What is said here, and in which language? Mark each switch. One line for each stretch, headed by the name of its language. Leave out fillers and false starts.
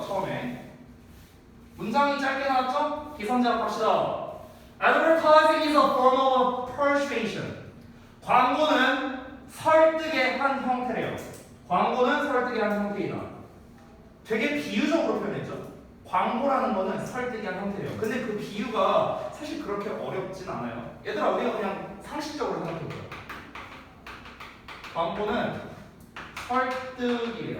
Korean: 처음에 문장이 짧게 나왔죠? 기선제압 합시다.
English: Advertising is a form of persuasion.
Korean: 광고는 설득의 한 형태래요. 광고는 설득의 한 형태이다. 되게 비유적으로 표현했죠? 광고라는 거는 설득의 한 형태래요. 근데 그 비유가 사실 그렇게 어렵진 않아요. 얘들아, 우리가 그냥 상식적으로 생각해보자. 광고는 설득이래요.